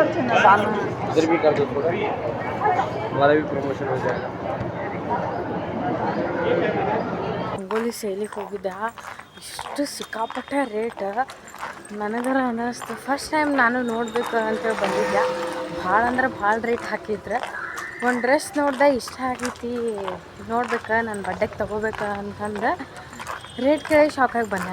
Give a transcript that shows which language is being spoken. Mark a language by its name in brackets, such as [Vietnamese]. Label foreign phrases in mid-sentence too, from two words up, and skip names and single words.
[Hindi] इधर भी कर दो थोड़ा, हमारा भी प्रमोशन हो जाएगा. [Kannada] ರಂಗೋಲಿ ಸೇಲಿಗೆ ಹೋಗಿದ್ದೆ. ಇಷ್ಟು ಸಿಕ್ಕಾಪಟ್ಟೆ ರೇಟ್ ನನಗರ ಅನ್ನಿಸ್ತು. [English] first time [Kannada] ನಾನು ನೋಡ್ಬೇಕು ಅಂತೇಳಿ ಬಂದಿದ್ದೆ. ಭಾಳ ಅಂದ್ರೆ ಭಾಳ ರೇಟ್ ಹಾಕಿದ್ರೆ. ಒಂದು ಡ್ರೆಸ್ ನೋಡ್ದೆ, ಇಷ್ಟ ಆಗೈತಿ, ನೋಡ್ಬೇಕು, ನನ್ನ ಬಡ್ಡೆಗೆ ತೊಗೋಬೇಕು ಅಂತಂದು ರೇಟ್ ಕೇಳಿ ಶಾಕಾಗಿ ಬಂದೆ.